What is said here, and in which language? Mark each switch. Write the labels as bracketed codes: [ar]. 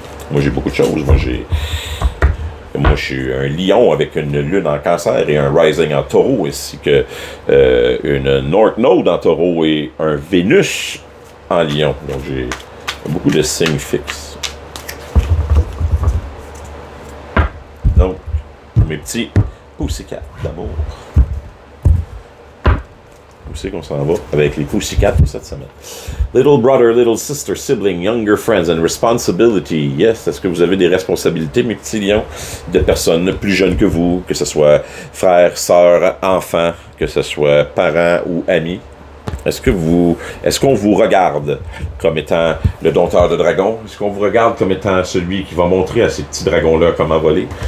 [fr] Moi, j'ai beaucoup de choses. Moi, je suis un lion avec une lune en cancer et un rising en taureau, ainsi que une North Node en taureau et un Vénus en lion. Donc, j'ai beaucoup de signes fixes. Donc, mes petits Pussycat d'amour. Où c'est qu'on s'en va avec les Pussycat pour cette semaine? [en] Little brother, little sister, sibling, younger friends and responsibility. [fr] Yes, est-ce que vous avez des responsabilités, mes petits lions, de personnes plus jeunes que vous, que ce soit frères, sœurs, enfants, que ce soit parents ou amis? Est-ce qu'on vous regarde comme étant le dompteur de dragons? Est-ce qu'on vous regarde comme étant celui qui va montrer à ces petits dragons-là comment voler?